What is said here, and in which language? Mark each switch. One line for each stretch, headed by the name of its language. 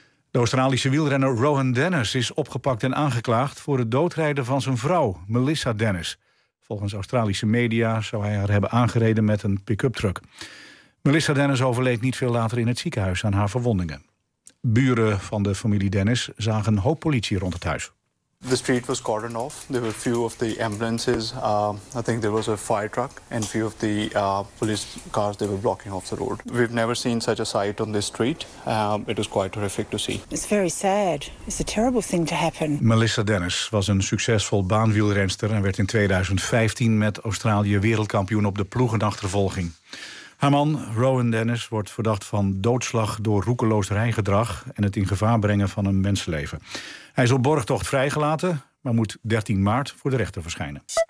Dutch: De Australische wielrenner Rohan Dennis is opgepakt en aangeklaagd voor het doodrijden van zijn vrouw, Melissa Dennis. Volgens Australische media zou hij haar hebben aangereden met een pick-up truck. Melissa Dennis overleed niet veel later in het ziekenhuis aan haar verwondingen. Buren van de familie Dennis zagen een hoop politie rond het huis.
English: The street was cordoned off. There were a few of the ambulances. I think there was a fire truck and a few of the police cars. They were blocking off the road. We've never seen such a sight on this street. It was quite horrific to see. It's very sad. It's a terrible thing to happen.
Dutch: Melissa Dennis was een succesvol baanwielrenster en werd in 2015 met Australië wereldkampioen op de ploegenachtervolging. Haar man, Rohan Dennis, wordt verdacht van doodslag door roekeloos rijgedrag en het in gevaar brengen van een mensenleven. Hij is op borgtocht vrijgelaten, maar moet 13 maart voor de rechter verschijnen.